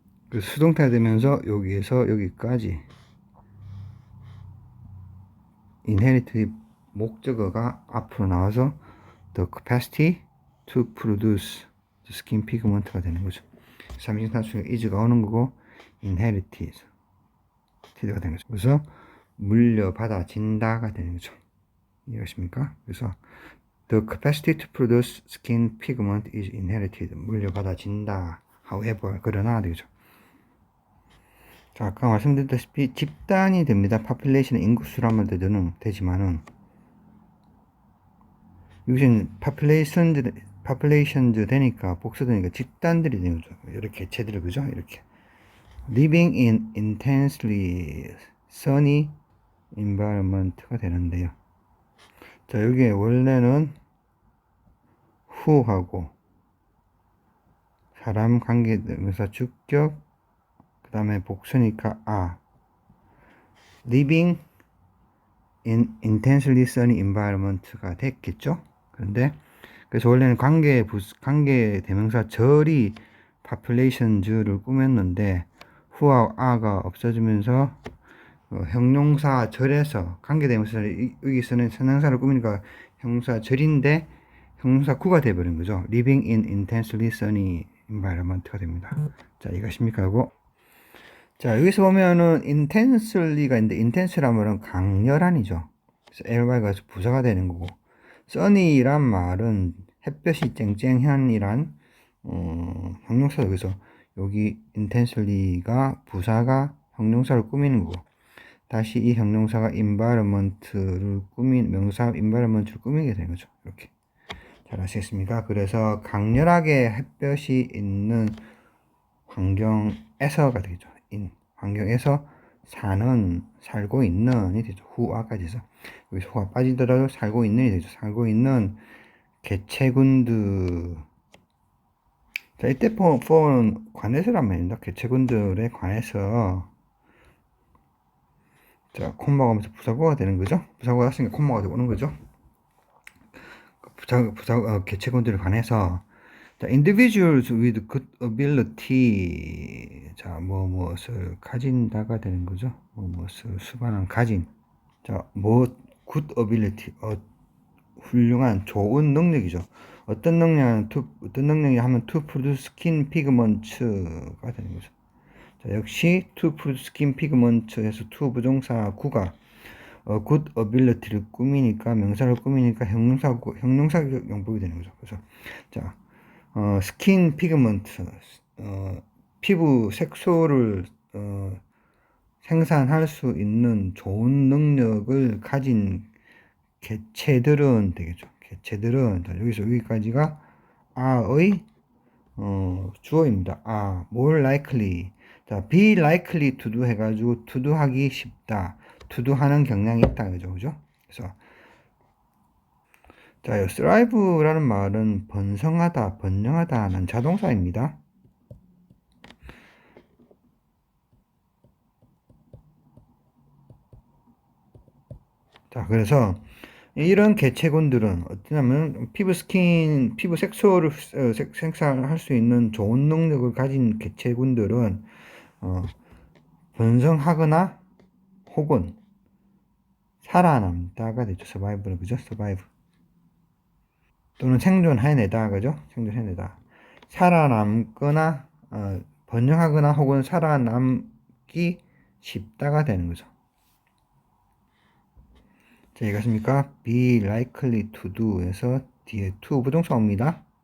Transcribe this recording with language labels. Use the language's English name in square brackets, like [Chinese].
[Korean] 그 수동태가 되면서 여기에서 여기까지 inherit 목적어가 앞으로 나와서 [English] the capacity to produce the skin pigment [Korean] 가 되는 거죠. 3인칭단수가 is가 오는 거고 inherited 가 되는 거죠. 그래서 물려받아진다가 되는 거죠. 이해하십니까? [English] 그래서 the capacity to produce skin pigment is inherited. [Korean] 물려받아진다. however, 그러나 되죠. 자, 아까 말씀드렸다시피 집단이 됩니다. population은 인구수란 말도 되지만은 여기서는 populations 되니까 복수되니까 집단들이 되는 거죠. 이렇게 개체들 그죠? [English] 이렇게 living in intensely sunny environment가 [Korean] 되는데요. 자, 여기에 원래는 who하고 사람 관계 대명사 주격 그 다음에 복수니까 [English] living in intensely sunny environment [Korean] 가 됐겠죠. 그런데 그래서 원래는 관계 대명사 절이 populations를 꾸몄는데 who와 a가 없어지면서 형용사 절에서 관계 대명사를 여기서는 선행사를 꾸미니까 형용사 절인데 형용사 구가 돼버린 거죠. [English] living in intensely sunny environment가 [Korean] 됩니다. 자, 이것입니까? 하고 자, 여기서 보면은 intensely가 있는데 intense란 말은 강렬한이죠. 그래서 ly가 부사가 되는 거고 sunny란 말은 햇볕이 쨍쨍한이란 형용사. 여기서 여기 intensely가 부사가 형용사를 꾸미는 거고 다시 이 형용사가 environment를 명사 environment를 꾸미게 되는 거죠. 이렇게 잘 아시겠습니까? 그래서 강렬하게 햇볕이 있는 환경에서가 되죠. 환경에서 살고 있는이 되죠. 후아까지 해서 여기서 후가 빠지더라도 살고 있는이 되죠. 살고 있는 개체군들. 자, 이때 for는 관해서란 말입니다. 개체군들에 관해서 자, 콤마가 오면서 부사구가 되는 거죠. 부사구가 왔으니까 콤마가 오는 거죠. 개체군들에 관해서 자, [English] individuals with good ability. [Korean] 자, 무엇을 가진다가 되는 거죠. 무엇을 수반한 가진. 자, good ability. 훌륭한 좋은 능력이죠. 어떤 능력이 하면 [English] to produce skin pigments [Korean] 가 되는 거죠. 자, 역시 [English] to produce skin pigments [Korean] 에서 to 부정사 구가 good ability를 꾸미니까 명사를 꾸미니까 형용사격 용법이 되는 거죠. 그래서 자, 스킨 피그먼트, 피부 색소를 생산할 수 있는 좋은 능력을 가진 개체들은 되겠죠. 개체들은 여기서 여기까지가 a의 주어입니다. [English] more likely. [Korean] 자, be likely to do 해가지고 to do 하기 쉽다. to do 하는 경향이 있다. 그죠? 그래서 자, thrive라는 말은 번성하다, 번영하다는 자동사입니다. 자, 그래서 이런 개체군들은 어떠냐면 피부 색소를 생산할 수 있는 좋은 능력을 가진 개체군들은 번성하거나 혹은 살아남다가 되죠. 서바이브는 그죠? 서바이브. 또는 생존해내다, 그죠? 생존해내다. 살아남거나, 번영하거나 혹은 살아남기 쉽다가 되는 거죠. 자, 이것입니까? be likely to do에서 뒤에 to 부동사 옵니다.